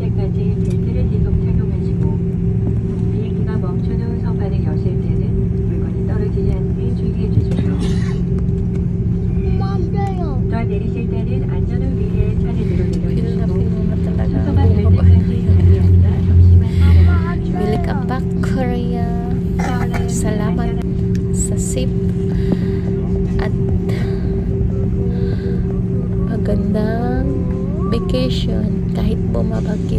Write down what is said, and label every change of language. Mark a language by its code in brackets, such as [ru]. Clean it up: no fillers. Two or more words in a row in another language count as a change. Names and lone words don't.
[ko] 때까지 벨트를 계속 착용하시고 비행기가 멈춘 후 선반을 여실 때는 물건이 떨어지지 않게 주의해 주십시오. 또한 내리실 때는 안전을 위해 차례대로 [tl] Feel na [ko] 내려주시고 [tl] talaga ang [ko] 순서가 될 [tl] bumaba [ko] 때까지 자리에 앉아 잠시만 기다려주십시오. [en] Welcome back Korea. [tl] Salamat sa safe at magandang vacation kahit bumabagyo.